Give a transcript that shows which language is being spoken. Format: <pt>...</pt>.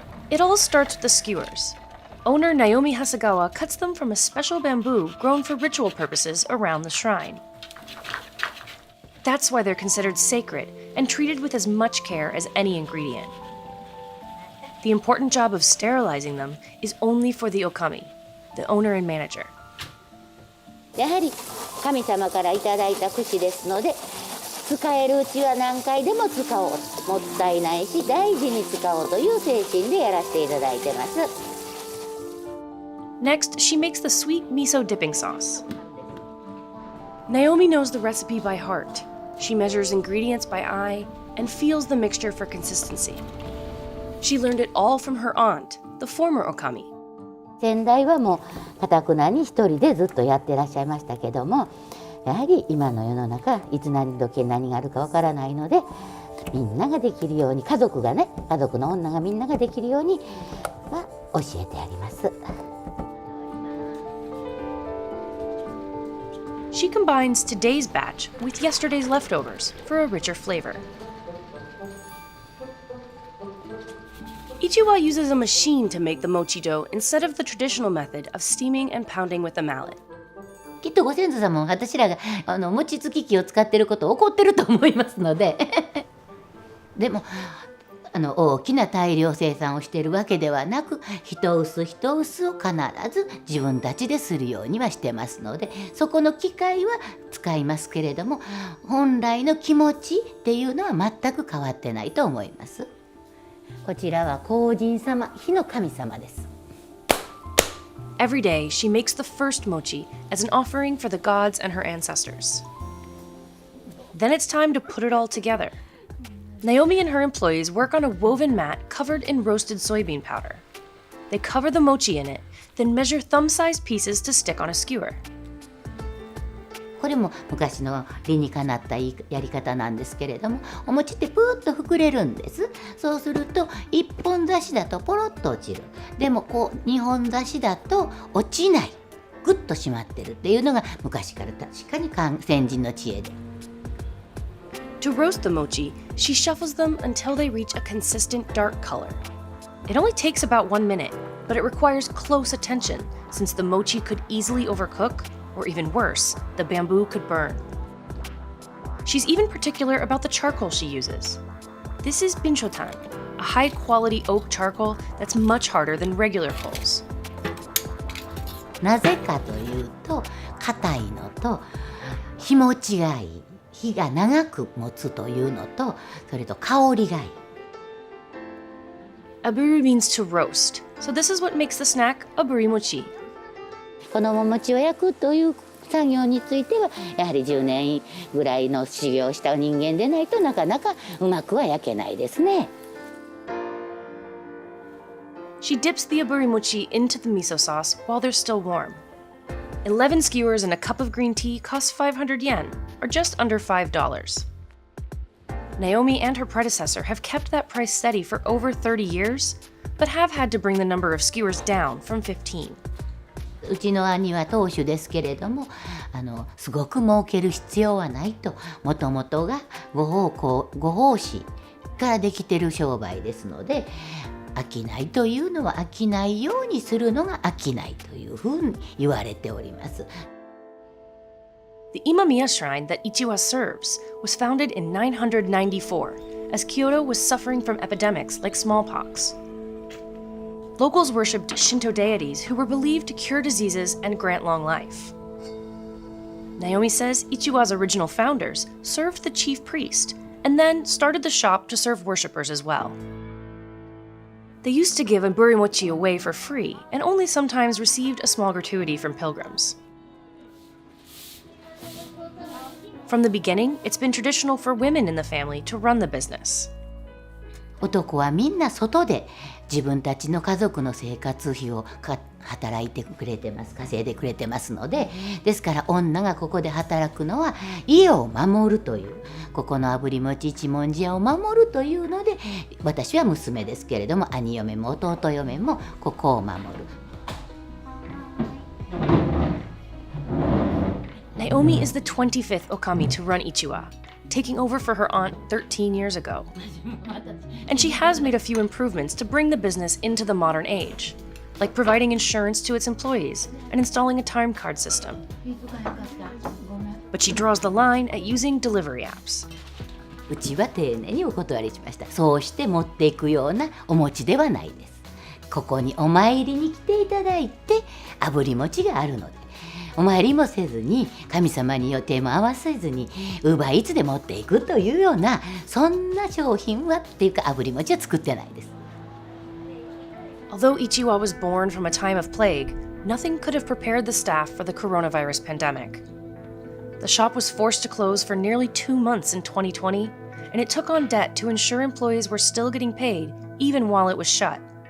<en>It all starts with the skewers. Owner Naomi Hasegawa cuts them from a special bamboo grown for ritual purposes around the shrine. That's why they're considered sacred and treated with as much care as any ingredient. The important job of sterilizing them is only for the okami, the owner and manager.</en> <ja>やはり神様からいただいた櫛ですので、使えるうちは何回でも使おう、もったいないし大事に使おうという精神でやらせていただいてます。</ja> <en>Next, she makes the sweet miso dipping sauce. Naomi knows the recipe by heart. She measures ingredients by eye and feels the mixture for consistency. She learned it all from her aunt, the former okami.</en> <ja>先代はもう堅くなに一人でずっとやってらっしゃいましたけども、やはり今の世の中いつ何時何があるかわからないので、みんなができるように、家族の女がみんなができるようには教えてあります。</ja> <en>She combines today's batch with yesterday's leftovers for a richer flavor. Ichiwa uses a machine to make the mochi dough instead of the traditional method of steaming and pounding with a mallet.</en> <ja>きっとご先祖様も私らが餅つき機を使っていることを怒ってると思いますのででも大きな大量生産をしているわけではなく、一薄一薄を必ず自分たちでするようにはしてますので、そこの機械は使いますけれども、本来の気持ちっていうのは全く変わってないと思います。こちらは光神様、火の神様です。</ja> <en>Every day, she makes the first mochi as an offering for the gods and her ancestors. Then it's time to put it all together. Naomi and her employees work on a woven mat covered in roasted soybean powder. They cover the mochi in it, then measure thumb-sized pieces to stick on a skewer.</en> <ja>これも昔の理にかなったやり方なんですけれども、お餅ってプーッと膨れるんです。そうすると1本刺しだとポロッと落ちる。でもこう2本刺しだと落ちない。グッと締まってるっていうのが昔から確かに先人の知恵で。</ja> <en>To roast the mochi, she shuffles them until they reach a consistent dark color. It only takes about 1 minute, but it requires close attention since the mochi could easily overcook, or even worse, the bamboo could burn. She's even particular about the charcoal she uses. This is binchotan, a high-quality oak charcoal that's much harder than regular coals.</en> <ja>なぜかというと、硬いのと日持ちがいい。火が長く持つというのと、それと香りがいい。</ja> <en>Aburi means to roast, so this is what makes the snack aburi mochi.</en> <ja>このお餅を焼くという作業については、やはり10年ぐらいの修行をした人間でないとなかなかうまくは焼けないですね。</ja> <en>She dips the aburi mochi into the miso sauce while they're still warm. 11 skewers and a cup of green tea cost 500 yen, or just under $5. Naomi and her predecessor have kept that price steady for over 30 years, but have had to bring the number of skewers down from 15.</en> <ja>うちの兄は当主ですけれども、すごく儲ける必要はないと、もともとがご奉仕からできてる商売ですので、商いというのは商いようにするのが商いというふうに言われております。</ja> <en>The Imamiya shrine that Ichiwa serves was founded in 994 as Kyoto was suffering from epidemics like smallpox. Locals worshipped Shinto deities who were believed to cure diseases and grant long life. Naomi says Ichiwa's original founders served the chief priest and then started the shop to serve worshippers as well. They used to give a burimochi away for free and only sometimes received a small gratuity from pilgrims. From the beginning, it's been traditional for women in the family to run the business.</en> <ja>男はみんな外で自分たちの家族の生活費を働いてくれてます、稼いでくれてますので、ですから女がここで働くのは家を守るという、ここのあぶり餅一文字屋を守るというので、私は娘ですけれども兄嫁も弟嫁もここを守る。</ja> <en>Naomi is the 25th Okami to run Ichiwa, taking over for her aunt 13 years ago. And she has made a few improvements to bring the business into the modern age, like providing insurance to its employees and installing a time card system. But she draws the line at using delivery apps.</en> <ja>うちは丁寧にお断りしました。そうして持っていくようなお餅ではないです。ここにお参りに来ていただいて、あぶり餅があるので、お参りもせずに神様に予定も合わせずにUber Eatsで持っていくというような、そんな商品はっていうかあぶり餅は作ってないです。</ja> <en>Although Ichiwa was born from a time of plague, nothing could have prepared the staff for the coronavirus pandemic. The shop was forced to close for nearly 2 months in 2020, and it took on debt to ensure employees were still getting paid even while it was shut.</en>